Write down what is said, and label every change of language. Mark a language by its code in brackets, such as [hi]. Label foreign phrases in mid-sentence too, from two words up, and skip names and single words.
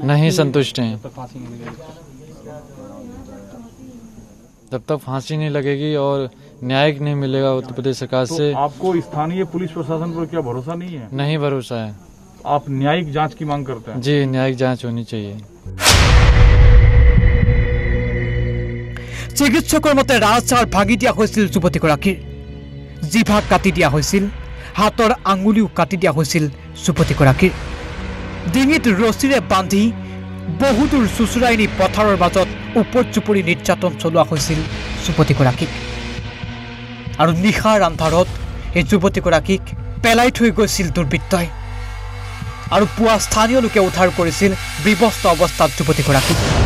[hi] नहीं संतुष्ट हैं जब तक फांसी नहीं लगेगी और न्याय नहीं मिलेगा उत्तर प्रदेश सरकार से आपको स्थानीय पुलिस प्रशासन पर क्या भरोसा नहीं है नहीं भरोसा है आप न्यायिक जांच की मांग करते हैं जी न्यायिक जांच होनी चाहिए [as] চিকিৎসকৰ মতে ৰাজচাৰ ভাগি দিয়া হৈছিল যুৱতীগৰাকীৰ জিভা কাটি দিয়া হৈছিল হাতৰ আঙুলিও কাটি দিয়া হৈছিল যুৱতীগৰাকীৰ ডিঙিত ৰছীৰে বান্ধি বহুদূৰ চুচুৰাই নি পথাৰৰ মাজত উপৰ্যুপৰি নিৰ্যাতন চলোৱা হৈছিল যুৱতীগৰাকীক আৰু নিশাৰ আন্ধাৰত এই যুৱতীগৰাকীক পেলাই থৈ গৈছিল দুৰ্বৃত্তই আৰু পুৱা স্থানীয় লোকে উদ্ধাৰ কৰিছিল বিবস্ত অৱস্থাত যুৱতীগৰাকীক